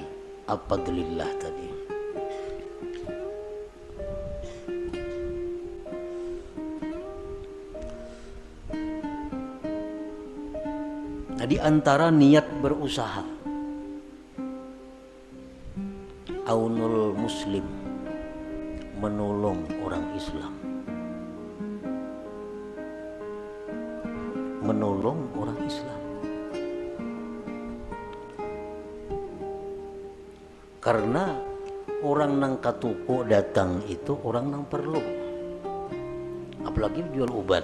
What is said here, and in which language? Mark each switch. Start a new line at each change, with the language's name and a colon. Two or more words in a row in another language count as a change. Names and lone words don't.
Indonesian: Fadlillah tadi. Nah, di antara niat berusaha,
Arabic: عون المسلم,
Indonesian: menolong orang Islam, menolong orang Islam.
Banjar: Karena orang nang katuko datang itu orang nang perlu, apalagi jual obat.